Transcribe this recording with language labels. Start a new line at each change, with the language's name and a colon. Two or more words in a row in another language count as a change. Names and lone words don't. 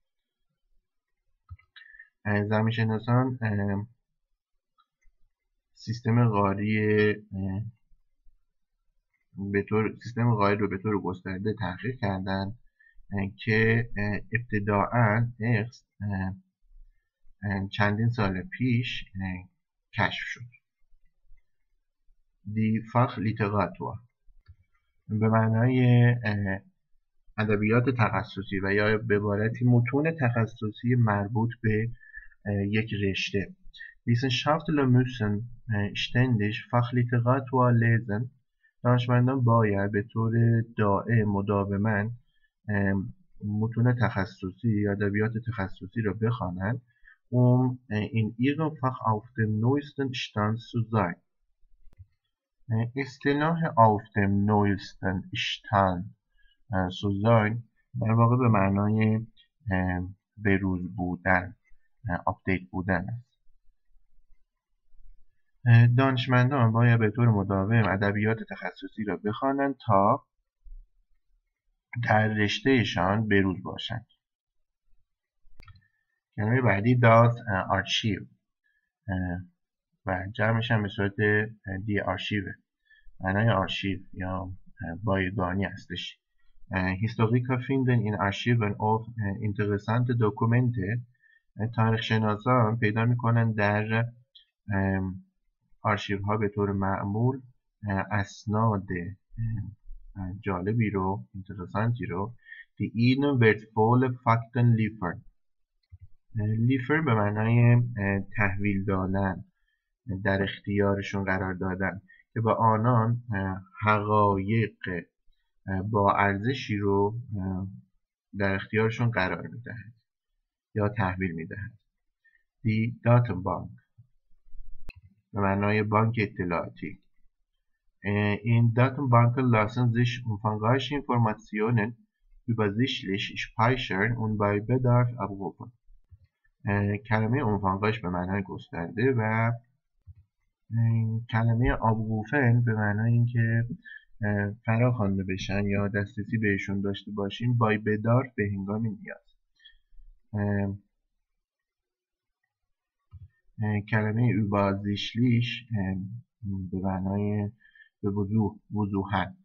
Persian: زمینشناسان سیستم غاری رو به طور گسترده تحقیق کردند که ابتداعاً چندین سال پیش کشف شد.
German: die Fachliteratur
Persian: به معنای ادبیات تخصصی و یا به عبارتی متون تخصصی مربوط به یک رشته.
German: Wissenschaftler müssen ständig Fachliteratur lesen.
Persian: دانشمندان باید به طور دائم مداوما متون تخصصی یا ادبیات تخصصی را بخوانند
German: in ihrem Fach auf dem neuesten Stand zu sein.
Persian: اصطلاح
German: auf dem neuesten Stand zu sein
Persian: در واقع به معنای بروز بودن، آپدیت بودن است. دانشمندان باید به طور مداوم ادبیات تخصصی را بخوانند تا در رشتهشان بروز باشند. کلمه بعدی
German: das Archiv
Persian: و جمعش هم به صورت
German: die Archive,
Persian: معنای آرشیو یا بایگانی هستش.
German: Historiker finden in Archiven oft interessante Dokumente.
Persian: تاریخ شناسان پیدا میکنن در آرشیو ها به طور معمول اسناد جالبی رو، اینترسانتی رو،
German: die ihnen wertvolle Fakten liefern.
Persian: liefern به معنای تحویل دادن، در اختیارشون قرار دادن که با آنان حقایق با ارزشی رو در اختیارشون قرار میدهد یا تحویل میدهد.
German: die Datenbank
Persian: به معنای بانک اطلاعاتی.
German: In Datenbanken lassen sich umfangreiche Informationen übersichtlich speichern und bei Bedarf abrufen.
Persian: کلمه umfangreich به معنای گسترده و کلمه abrufen به معنای اینکه فرا خوانده بشن یا دسترسی بهشون داشته باشیم.
German: bei Bedarf
Persian: به هنگام نیاز. کلمه übersichtlich به معنای به وضوح، وضوحاً.